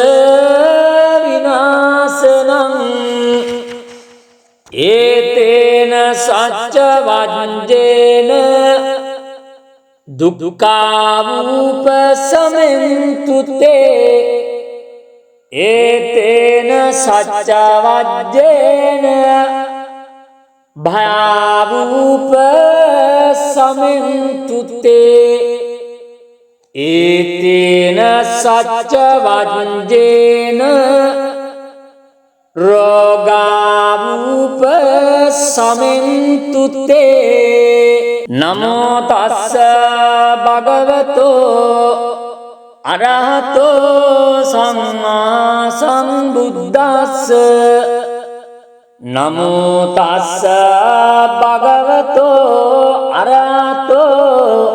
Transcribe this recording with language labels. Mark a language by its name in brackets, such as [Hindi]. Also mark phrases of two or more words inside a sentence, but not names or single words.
[Pali] විනාශනං ඒතේන සච්ච වජ්ජේන දුක්ඛාවූප සමෙන්තු තේ ඒතේන සච්ච වජ්ජේන භයාවූප සමෙන්තු තේ ඒතේන සච්ච වජ්ජේන රෝගාවූප සමෙන්තු තේ නමෝ තස්ස භගවතෝ අරහතෝ සම්මා සම්බුද්දස්ස නමෝ තස්ස භගවතෝ අරහතෝ